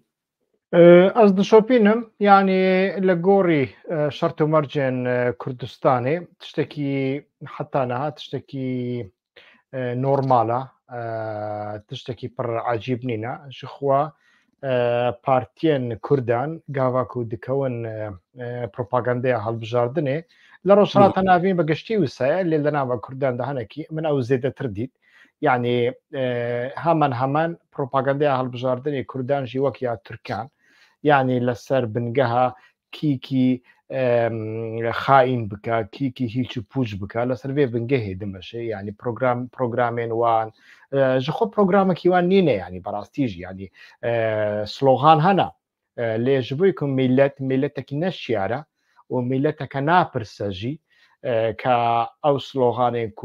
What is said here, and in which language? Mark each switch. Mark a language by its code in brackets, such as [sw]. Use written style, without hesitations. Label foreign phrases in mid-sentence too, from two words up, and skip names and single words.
[ku] Ez dişopînim yani li gorî şert û mercên Kurdistanê tiştekî heta niha tiştekî normal e, tiştekî pir ecîb nîne ji xwe partiyên Kurdan gava ku dikewin propagandaya hilbijardinê li rojhilata navîn bi giştî wisa ye lê li nava Kurdan de hinekî min ew zêdetir dît. Yani hemen propagandaya hilbijardinê Kurdan jî wek ya Türkan yani لەسەر بنگەها کیکی خائین بکە کیکی هیچ پوچ بکە لەسەر vê bingehê dimeşe yani programên wan ji xwe programekî wan nîne yani berastî jî yani slogan hene lê ji bo ku milletekî neşiyare û milleteke napirse jî ka ew sloganên ku